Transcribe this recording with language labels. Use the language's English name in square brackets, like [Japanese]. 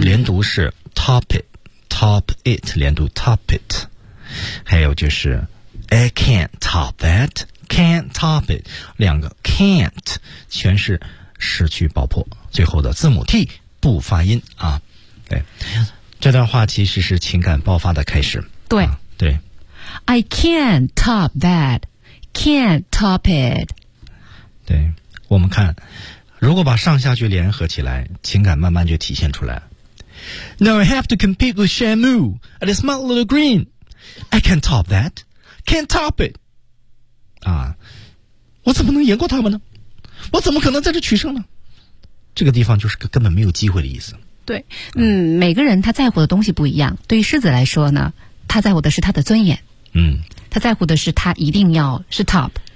[Chinese] 连读是 top it top it 连读 top it 还有就是 [English] I can't top that can't top it [Chinese] 两个 can't 全是失去爆破最后的字母 T 不发音啊对这段话其实是情感爆发的开始对、啊、对 [English] I can't top that, can't top it. [Chinese] 对，我们看，如果把上下句联合起来，情感慢慢就体现出来。 [English] Now I have to compete with Shamu and a smart little green. I can't top that, can't top it. [Chinese] 啊，我怎么能赢过他们呢？我怎么可能在这取胜呢？这个地方就是根本没有机会的意思。对，嗯，每个人他在乎的东西不一样。对于狮子来说呢，他在乎的是他的尊严。嗯，他在乎的是他一定要是 top。